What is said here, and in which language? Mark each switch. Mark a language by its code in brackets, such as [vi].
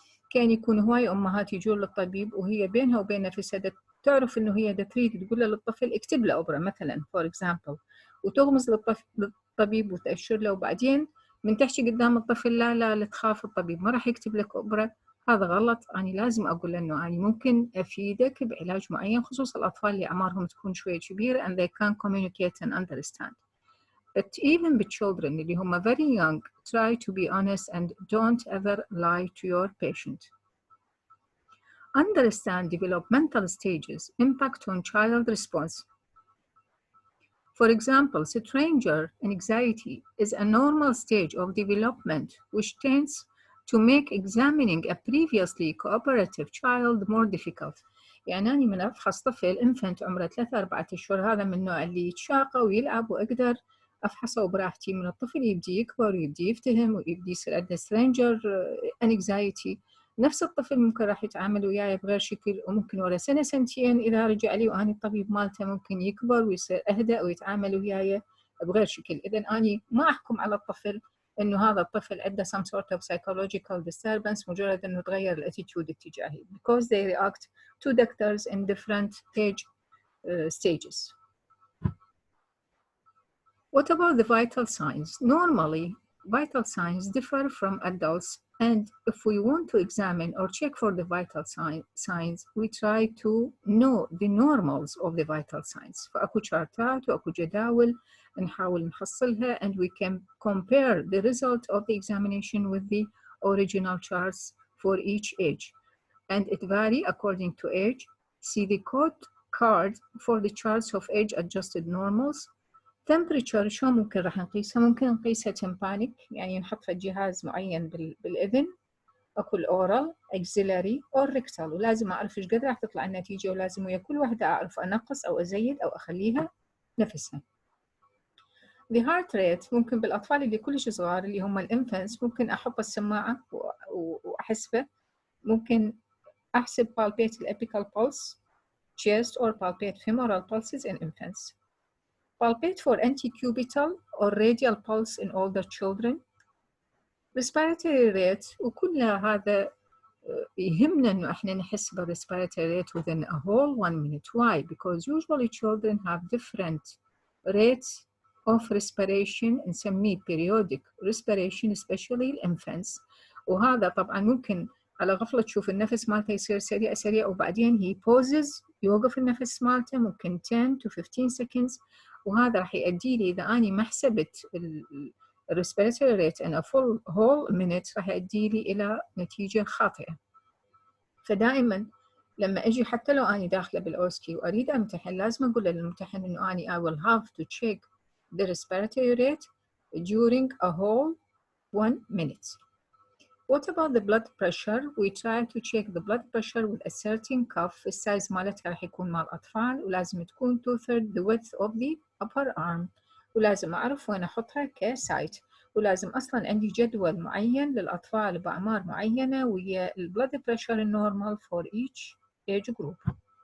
[ar] كان يكون هواي أمهات يجون للطبيب وهي بينها وبين نفسها تعرف إنه هي تريد تقول له للطفل اكتب له أبرة مثلاً [en] for example، [ar] وتغمز للطبيب وتأشر له، وبعدين من تحكي قدام الطفل لا تخاف الطبيب ما راح يكتب لك أبرة. هذا غلط. أنا لازم أقول له إنه أنا ممكن أفيدك بعلاج معين، خصوصا الأطفال اللي أعمارهم تكون شوية كبيرة [en] and they can communicate and understand. But even with children [ar] اللي هم [en] very young, try to be honest and don't ever lie to your patient. Understand developmental stages impact on child response. For example, stranger anxiety is a normal stage of development which tends to make examining a previously cooperative child more difficult. [ar] يعني أنا من أفحص طفل infant عمره 3-4 أشهر، هذا من النوع اللي يتشاقى ويلعب وأقدر أفحصه براحتي. من الطفل يبدي يكبر ويبدي يفتهم ويبدي يصير عنده stranger anxiety، نفس الطفل ممكن راح يتعامل وياي بغير شكل، وممكن ورا سنة سنتين إذا رجع لي وأنا الطبيب مالته ممكن يكبر ويصير أهدأ ويتعامل وياي بغير شكل. إذا أنا ما أحكم على الطفل إنه هذا الطفل عنده [en] some sort of psychological disturbance [ar] مجرد إنه تغير الاتيتيود اتجاهي [en] because they react to doctors in different age stages. What about the vital signs? Normally, vital signs differ from adults, and if we want to examine or check for the vital signs, we try to know the normals of the vital signs. [ar] فأكو شارتات وأكو جداول نحاول نحصلها, [en] and we can compare the result of the examination with the original charts for each age. And it varies according to age. See the code card for the charts of age-adjusted normals. [ar] temperature شو ممكن راح نقيسها؟ ممكن نقيسها tympanic، يعني نحط في جهاز معين بالإذن، أكو الأورال axillary أو rectal، ولازم أعرف إيش قد راح تطلع النتيجة، ولازم ويا كل واحدة أعرف أنقص أو أزيد أو أخليها نفسها. [en] The heart rate [ar] ممكن بالأطفال اللي كلش صغار اللي هم الانفنتس ممكن أحط السماعة وأحسبه. ممكن أحسب [en] palpate الapical pulse chest or palpate femoral pulses in infants. Palpate for antecubital or radial pulse in older children. Respiratory rate، [ar] وكل هذا يهمنا إنه إحنا نحس [en] بالrespiratory rate within a whole 1 minute. Why? Because usually children have different rates of respiration، نسميه periodic respiration especially infants. [ar] وهذا طبعاً ممكن على غفلة تشوف النفس مالته يصير سريع سريع وبعدين [en] he pauses [ar] يوقف النفس مالته ممكن [en] 10 to 15 seconds، [ar] وهذا راح يؤدي لي إذا أنا ما حسبت [en] respiratory rate in a full whole minute [ar] راح يؤدي لي إلى نتيجة خاطئة. فدائما لما أجي حتى لو أنا داخلة بالأوسكي وأريد أمتحن لازم أقول للممتحن إنه أنا [en] I will have to check the respiratory rate during a whole 1 minute. What about the blood pressure? We try to check the blood pressure with a certain cuff. [ar] السايز مالتها راح يكون مال أطفال ولازم تكون 2/3 [en] the width of the upper arm، [ar] ولازم أعرف وين أحطها كسايت، ولازم أصلاً عندي جدول معين للأطفال بأعمار معينة ويا [en] blood pressure normal for each age group.